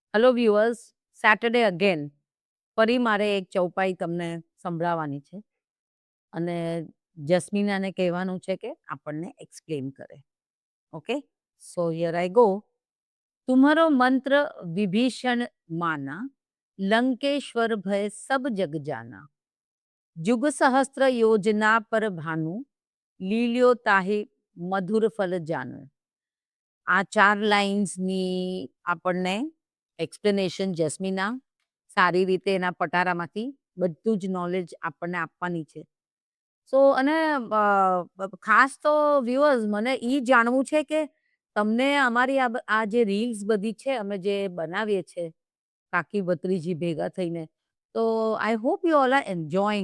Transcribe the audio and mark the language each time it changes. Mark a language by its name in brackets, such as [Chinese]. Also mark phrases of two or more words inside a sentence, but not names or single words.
[English] Hello viewers, Saturday again [Gujarati] ફરી મારે એક ચૌપાઈ તમને સંભળાવવાની છે અને જસ્મીનાને કહેવાનું છે કે આપણને એક્સપ્લેન કરે. [English] OK, so here I go. [Awadhi] तुम्हारो मंत्र विभीषण माना, लंकेश्वर भय सब जग जाना. जुग सहस्त्र योजना पर भानु, लील्यो ताहि मधुर फल जानु. [Gujarati] આ 4 લાઇન્સની આપણને એક્સપ્લેનેશન જસ્મીના સારી રીતે એના પટારામાંથી બધું જ નોલેજ આપણને આપવાની છે. સો અને ખાસ તો વ્યુઅર્સ મને એ જાણવું છે કે તમને અમારી આ જે રીલ્સ બધી છે અમે જે બનાવીએ છે કાકી ભત્રીજી ભેગા થઈને, તો [English] I hope you all are enjoying.